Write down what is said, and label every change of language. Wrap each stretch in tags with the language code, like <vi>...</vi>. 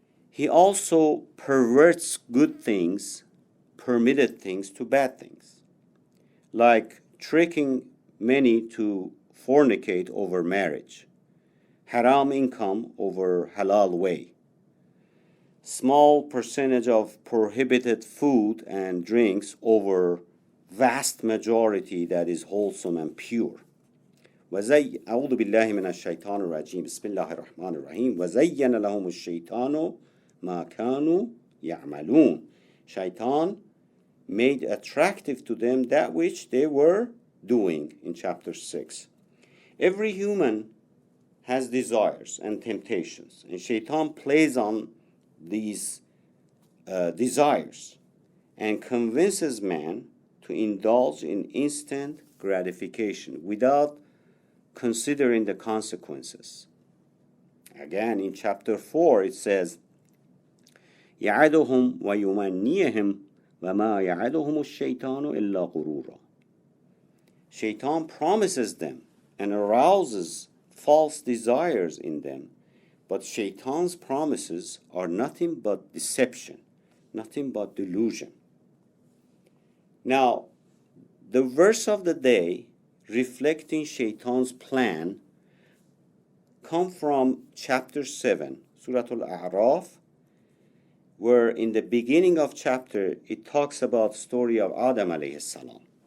<en>He also perverts good things, permitted things, to bad things, like tricking many to fornicate over marriage, haram income over halal way, small percentage of prohibited food and drinks over vast majority that is wholesome and pure.</en> <ar>أعوذ بالله من الشيطان الرجيم بسم الله الرحمن الرحيم وزين لهم الشيطان ما كانوا يعملون.</ar> <en>Shaitan made attractive to them that which they were doing in chapter 6. Every human has desires and temptations, and Shaitan plays on these desires and convinces man to indulge in instant gratification without considering the consequences. Again, in chapter 4, it says,</en> <ar>يَعَدُهُمْ وَيُمَنِّيهِمْ وَمَا يَعَدُهُمُ الشَّيْطَانُ إِلَّا غُرُورًا.</ar> <en>Shaitan promises them and arouses false desires in them, but Shaitan's promises are nothing but deception, nothing but delusion. Now, the verse of the day reflecting Shaitan's plan come from chapter 7, Surah Al-A'raf, where in the beginning of chapter it talks about the story of Adam alayhi salam.</en>